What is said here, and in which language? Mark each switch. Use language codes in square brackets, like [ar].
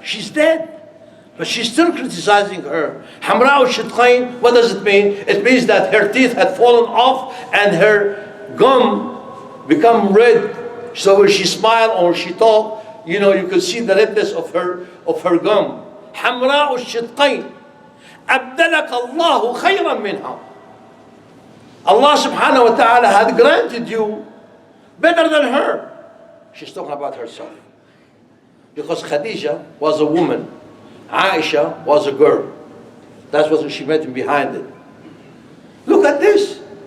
[en] She's dead, but she's still criticizing her. [ar] حمراء الشدقين. [en] What does it mean? It means that her teeth had fallen off and her gum become red. So when she smiled or she talked, you know, you could see the redness of her gum. [ar] حمراء الشدقين أبدلك الله خيرا منها. [en] Allah subhanahu wa ta'ala had granted you better than her. She's talking about herself. Because Khadija was a woman, Aisha was a girl. That's what she meant behind it. Look at this.